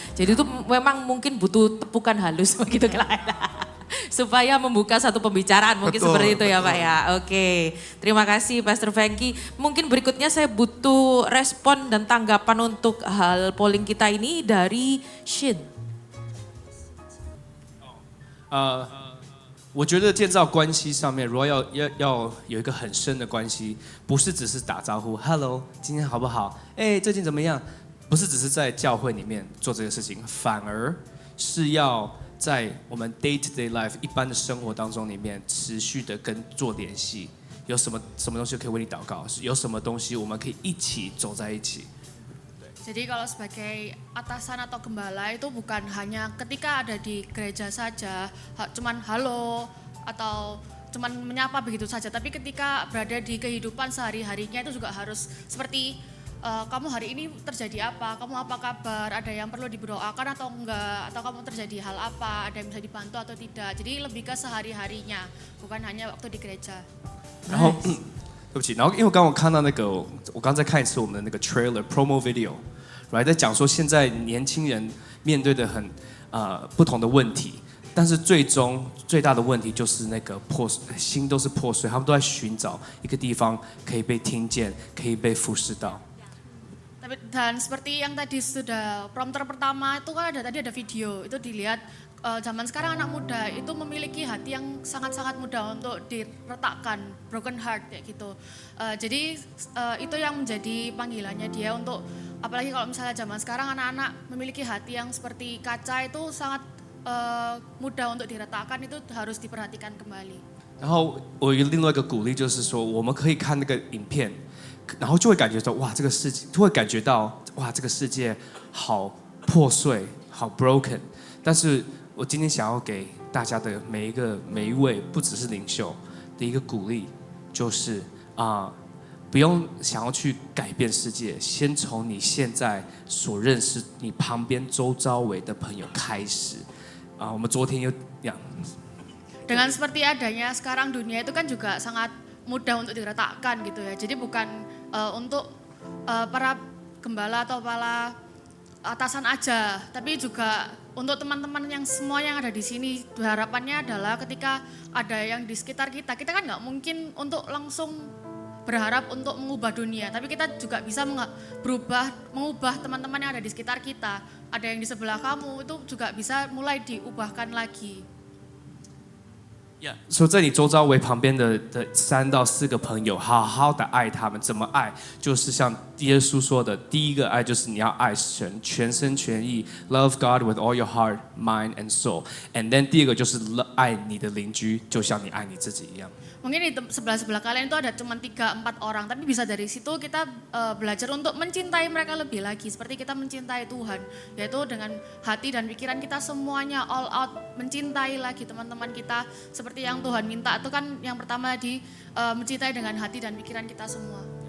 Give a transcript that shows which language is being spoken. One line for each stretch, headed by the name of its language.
Indonesian: Jadi itu memang mungkin butuh tepukan halus begitu kan. Supaya membuka satu pembicaraan mungkin Betul, seperti itu ya betul. Pak ya. Oke, terima kasih Pastor Frankie. Mungkin berikutnya saya butuh respon dan tanggapan untuk hal polling kita ini dari Shin.
Chinese: 我觉得建造关系上面，如果要有一个很深的关系，不是只是打招呼 “hello”， 今天好不好？哎，最近怎么样？不是只是在教会里面做这个事情，反而是要在我们
English: day to day life
Chinese: 一般的生活当中里面持续的跟做联系。有什么东西可以为你祷告？有什么东西我们可以一起走在一起？
Indonesian: Jadi kalau sebagai atasan atau gembala itu bukan hanya ketika ada di gereja saja, cuman halo atau cuman menyapa begitu saja, tapi ketika berada di kehidupan sehari-harinya itu juga harus seperti kamu hari ini terjadi apa, kamu apa kabar, ada yang perlu diberdoakan atau enggak, atau kamu terjadi hal apa, ada yang bisa dibantu atau tidak. Jadi lebih ke sehari-harinya, bukan hanya waktu di gereja.
Chinese: 然后，对不起，然后因为刚我看到那个，我刚再看一次我们的那个
English: trailer promo video，right，
Chinese: 在讲说现在年轻人面对的很不同的问题，但是最大的问题就是那个心都是破碎，他们都在寻找一个地方可以被听见，可以被服侍到。
Indonesian: Dan seperti yang tadi sudah prompter pertama itu kan tadi ada video itu dilihat zaman sekarang anak muda itu memiliki hati yang sangat-sangat mudah untuk diretakkan,
English: broken heart
Indonesian: kayak gitu. Jadi itu yang menjadi panggilannya dia untuk apalagi kalau misalnya zaman sekarang anak-anak memiliki hati yang seperti kaca itu sangat mudah untuk diretakkan, itu harus diperhatikan kembali.
Chinese: 然后我有另外一个鼓励就是说，我们可以看那个影片。然后就会感觉到哇，这个世界就会感觉到哇，这个世界好破碎，好 broken。但是我今天想要给大家的每一位，不只是领袖的一个鼓励，就是不用想要去改变世界，先从你现在所认识你旁边周遭围的朋友开始。我们昨天有讲。
Indonesian: Dengan seperti adanya sekarang dunia itu kan juga sangat mudah untuk diretakkan gitu ya. Jadi bukan untuk para gembala atau para atasan aja, tapi juga untuk teman-teman yang semua yang ada di sini. Harapannya adalah ketika ada yang di sekitar kita, kita kan nggak mungkin untuk langsung berharap untuk mengubah dunia, tapi kita juga bisa mengubah teman-teman yang ada di sekitar kita. Ada yang di sebelah kamu itu juga bisa mulai diubahkan lagi.
Chinese: 所以在你周遭围旁边的3到4个朋友，好好的爱他们。怎么爱？就是像耶稣说的，第一个爱就是你要爱神，全身全意 ，
English: love God with all your heart, mind and soul。 And then
Chinese: 第二个就是爱你的邻居，就像你爱你自己一样。
Indonesian: Mungkin di sebelah-sebelah kalian itu ada cuma 3-4 orang, tapi bisa dari situ kita belajar untuk mencintai mereka lebih lagi. Seperti kita mencintai Tuhan, yaitu dengan hati dan pikiran kita semuanya
English: all out,
Indonesian: mencintai lagi teman-teman kita. Seperti yang Tuhan minta itu kan yang pertama mencintai dengan hati dan pikiran kita semua.